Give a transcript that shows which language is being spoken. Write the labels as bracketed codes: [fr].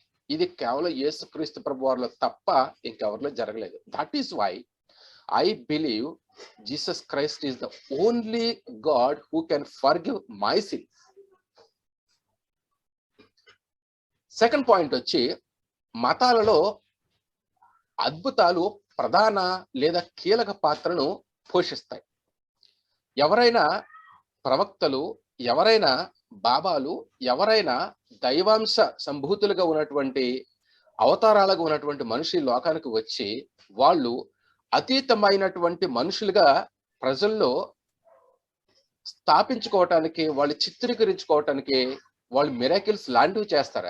[te] ఇది కేవలం యేసుక్రీస్తు ప్రభువారిలో తప్ప ఇంకెవరిలో జరగలేదు. [en] That is why I believe Jesus Christ is the only God who can forgive my sins. [te] Second point వచ్చి, మతాలలో అద్భుతాలు ప్రధాన లేదా కీలక పాత్రను పోషిస్తాయి. ఎవరైనా ప్రవక్తలు, ఎవరైనా బాబాలు, ఎవరైనా దైవాంశ సంభూతులుగా ఉన్నటువంటి అవతారాలుగా ఉన్నటువంటి మనిషి లోకానికి వచ్చి వాళ్ళు అతీతమైనటువంటి మనుషులుగా ప్రజల్లో స్థాపించుకోవటానికి, వాళ్ళు చిత్రీకరించుకోవటానికి వాళ్ళు మిరాకిల్స్ లాంటివి చేస్తారు.